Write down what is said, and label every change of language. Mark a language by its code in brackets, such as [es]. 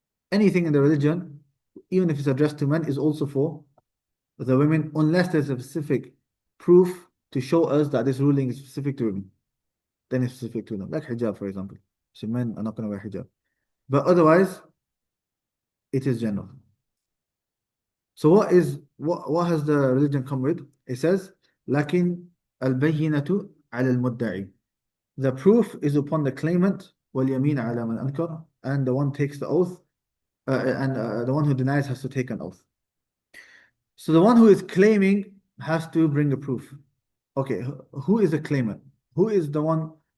[en] Anything in the religion, even if it's addressed to men, is also for the women, unless there's a specific proof to show us that this ruling is specific to women. Then it's specific to them. Like hijab, for example. So men are not going to wear hijab. But otherwise, it is general. So what has the religion come with? It says, [ar] لكن البينة على المدعي. [en] The proof is upon the claimant, [ar] واليمين على من أنكر, [en] and the one takes the oath, and the one who denies has to take an oath. So the one who is claiming has to bring a proof. Okay, who is the claimant? Who is the one?